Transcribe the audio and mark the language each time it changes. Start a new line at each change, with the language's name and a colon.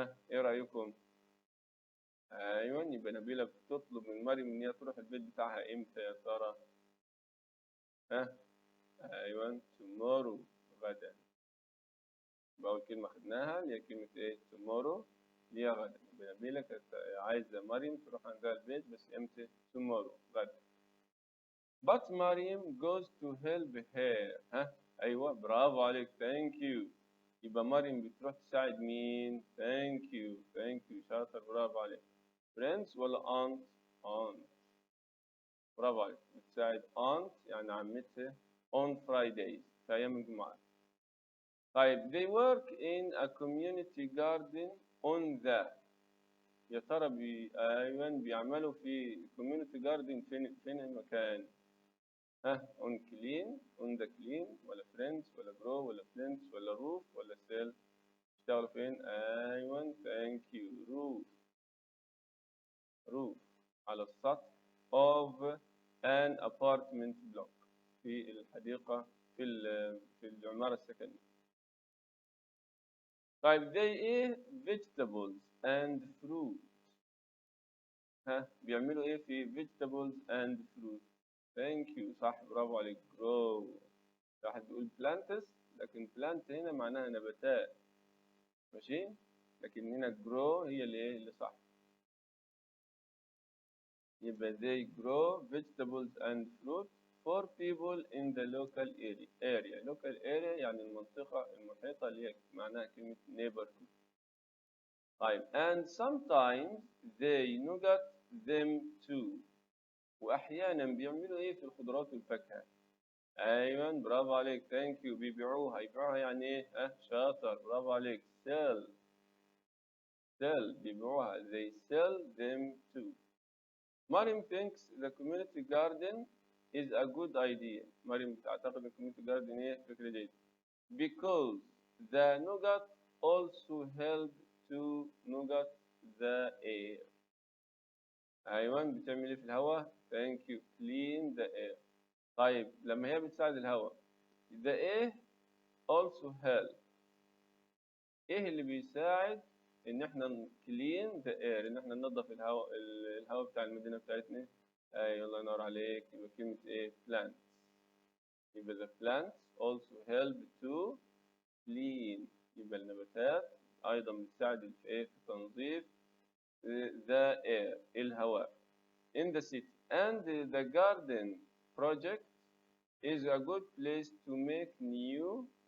Arabic: ايه رأيكم؟ ايوه يبقى نبيلة بتطلب من مريم ان هي تروح البيت بتاعها امتى يا ترى؟ ايوه tomorrow غدا. يبقى أول كلمة خدناها اللي هي كلمة ايه؟ tomorrow اللي هي غدا. يبقى نبيلة كانت عايزة مريم تروح عندها البيت بس امتى؟ tomorrow غدا.
English: But مريم goes to help her.
Arabic: ايوه برافو عليك
English: thank you.
Arabic: يبقى مريم بتروح تساعد مين؟ thank you شاطر برافو عليك.
English: friends ولا aunt؟
Arabic: برافو عليك بتساعد
English: aunt
Arabic: يعني عمتها
English: on Fridays
Arabic: في أيام الجمعة. طيب
English: they work in a community garden on the.
Arabic: يا ترى أيوة بيعملوا في community garden فين المكان؟ on clean, on the clean ولا friends ولا grow ولا plants ولا roof ولا cell؟ يشتغلوا فين؟ أيوة
English: thank you
Arabic: roof على السطح of an apartment block في الحديقة في العمارة السكنية.
English: طيب they ايه؟ vegetables and fruit.
Arabic: بيعملوا ايه في vegetables and fruit؟ thank you صح برافو عليك grow. واحد بيقول plants لكن plant هنا معناها نباتات ماشي، لكن هنا grow هي اللي صح.
English: يبقى they grow vegetables and fruit for people in the local area.
Arabic: local area يعني المنطقة المحيطة اللي هي معناها كلمة neighborhood.
English: طيب and sometimes they nugget them too.
Arabic: وأحيانا بيعملوا إيه في الخضروات والفاكهة؟ أيوة برافو عليك thank you يبيعوها يعني إيه؟ شاطر برافو عليك sell بيبيعوها
English: they sell them too. مريم thinks the community garden is a good idea.
Arabic: مريم تعتقد community garden إيه؟ فكرة جيدة.
English: Because the nugget also help to nugget the air.
Arabic: أيوة بتعمل إيه في الهواء؟ thank you
English: clean the air.
Arabic: طيب لما هي بتساعد الهواء the air also help. إيه اللي بيساعد إن إحنا
English: clean the air
Arabic: إن إحنا ننظف الهواء بتاع المدينة بتاعتنا؟ أيوة الله ينور عليك. يبقى كلمة إيه؟ plants.
English: يبقى the plants also help to clean.
Arabic: يبقى النباتات أيضا بتساعد في إيه؟ في تنظيف the air الهواء
English: in the city. And the garden project is a good place to make new.